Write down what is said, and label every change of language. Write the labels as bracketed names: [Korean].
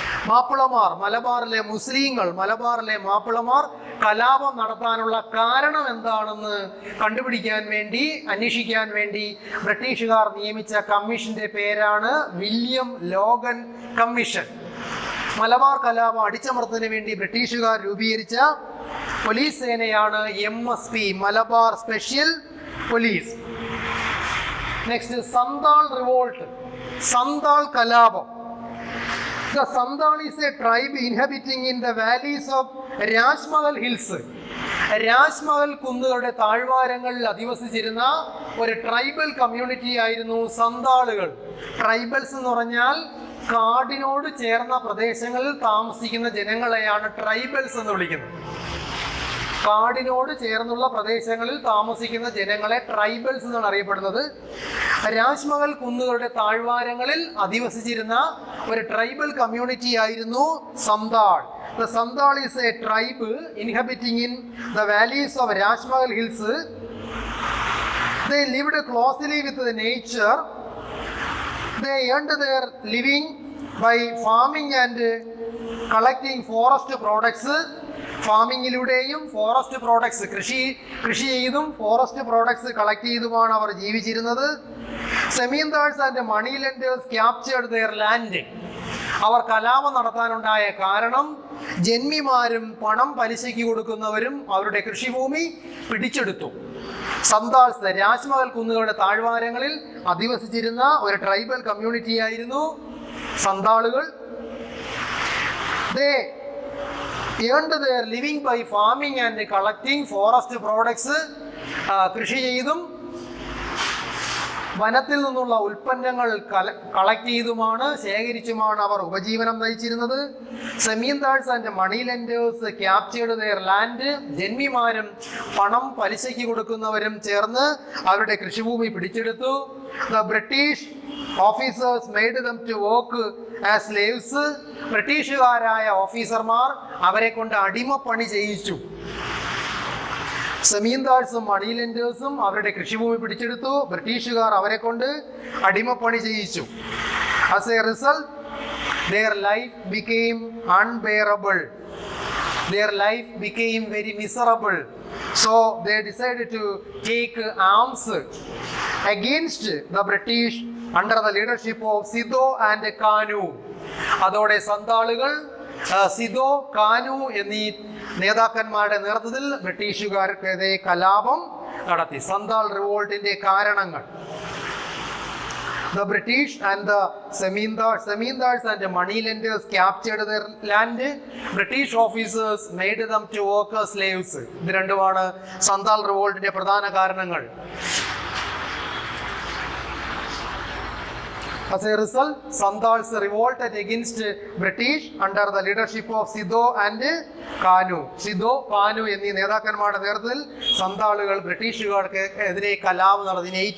[Malayalam] മാപ്പിളമാർ, മലബാറിലെ മുസ്ലിങ്ങൾ, മലബാറിലെ മാപ്പിളമാർ കലാപം നടത്താനുള്ള കാരണം എന്താണെന്ന് കണ്ടുപിടിക്കാൻ വേണ്ടി, അന്വേഷിക്കാൻ വേണ്ടി ബ്രിട്ടീഷുകാർ നിയമിച്ച കമ്മീഷന്റെ പേരാണ് വില്യം ലോഗൻ കമ്മീഷൻ. മലബാർ കലാപം അടിച്ചമർത്തുന്നതിന് വേണ്ടി ബ്രിട്ടീഷുകാർ രൂപീകരിച്ച police സേനയാണ് MSP, Malabar special police. Next, Santhal revolt, Santhal കലാപം. [English] The Santhal is a tribe inhabiting in the valleys of Rajmahal hills. [Malayalam] Rajmahal കുന്നുകളുടെ താഴ്വാരങ്ങളിൽ അധിവസിച്ചിരുന്ന ഒരു ട്രൈബൽ കമ്മ്യൂണിറ്റി ആയിരുന്നു സന്താളുകൾ. ട്രൈബൽസ് എന്ന് പറഞ്ഞാൽ കാടിനോട് ചേർന്ന പ്രദേശങ്ങളിൽ താമസിക്കുന്ന ജനങ്ങളെയാണ് ട്രൈബൽസ് എന്ന് വിളിക്കുന്നത്. കാടിനോട് ചേർന്നുള്ള പ്രദേശങ്ങളിൽ താമസിക്കുന്ന ജനങ്ങളെ ട്രൈബൽസ് എന്നാണ് അറിയപ്പെടുന്നത്. രാജ്മഹൽ കുന്നുകളുടെ താഴ്വാരങ്ങളിൽ അധിവസിച്ചിരുന്ന ഒരു ട്രൈബൽ കമ്മ്യൂണിറ്റി ആയിരുന്നു Santhal. [English] The Santhal is a tribe inhabiting in the valleys of Rajmahal hills. They lived closely with the nature. They earned their living by farming and collecting forest products. [Malayalam] ഫാമിങ്ങിലൂടെയും forest products, കൃഷി ചെയ്തും forest products collect ചെയ്തുമാണ് അവർ ജീവിച്ചിരുന്നത്. [English] Zamindars and money lenders captured their land. [Malayalam] അവർ കലാപം നടത്താനുണ്ടായ കാരണം ജന്മിമാരും പണം പലിശയ്ക്ക് കൊടുക്കുന്നവരും അവരുടെ കൃഷിഭൂമി പിടിച്ചെടുത്തു. സന്താൾസ് രാജ്മഹൽ കുന്നുകളുടെ താഴ്വാരങ്ങളിൽ അധിവസിച്ചിരുന്ന ഒരു ട്രൈബൽ കമ്മ്യൂണിറ്റി ആയിരുന്നു സന്താളുകൾ. [English] They earned their living by farming and collecting forest products. [Malayalam] കൃഷി ചെയ്തും വനത്തിൽ നിന്നുള്ള ഉൽപ്പന്നങ്ങൾ കളക്ട് ചെയ്തുമാണ്, ശേഖരിച്ചുമാണ് അവർ ഉപജീവനം നയിച്ചിരുന്നത്. [English] Zamindars and money lenders captured their land. [Malayalam] ജന്മിമാരും പണം പലിശയ്ക്ക് കൊടുക്കുന്നവരും ചേർന്ന് അവരുടെ കൃഷിഭൂമി പിടിച്ചെടുത്തു. [English] The British officers made them to work as slaves. [Malayalam] ബ്രിട്ടീഷുകാരായ ഓഫീസർമാർ അവരെ കൊണ്ട് അടിമപ്പണി ചെയ്യിച്ചു. സെമീന്ദാഴ്സും മണി ലെൻഡേഴ്സും അവരുടെ കൃഷിഭൂമി പിടിച്ചെടുത്തു. ബ്രിട്ടീഷുകാർ അവരെ കൊണ്ട് അടിമപ്പണി ചെയ്യിച്ചു. [English] As a result, their life became unbearable. Their life became very miserable. So they decided to take arms against the British under the leadership of Sidho and Kanu. [Malayalam] അതോടെ സന്താളുകൾ സിദോ, കാനു എന്നീ നേതാക്കന്മാരുടെ നേതൃത്വത്തിൽ ബ്രിട്ടീഷുകാർക്കെതിരെ കലാപം നടത്തി. സന്താൾ റിവോൾട്ടിന്റെ കാരണങ്ങൾ. [English] The British and the Zamindars and the money lenders captured their land. British officers made them to work as slaves. [Malayalam] ഇത് രണ്ടുമാണ് സന്താൾ റിവോൾട്ടിന്റെ പ്രധാന കാരണങ്ങൾ. [English] As a result, Sandals revolted against British under the leadership of Sidho and Kanu. [Malayalam] Sidho, Kanu എന്നീ നേതാക്കന്മാരുടെ നേതൃത്വത്തിൽ സന്താളുകൾ ബ്രിട്ടീഷുകാർക്ക് എതിരെ കലാപം നടത്തി.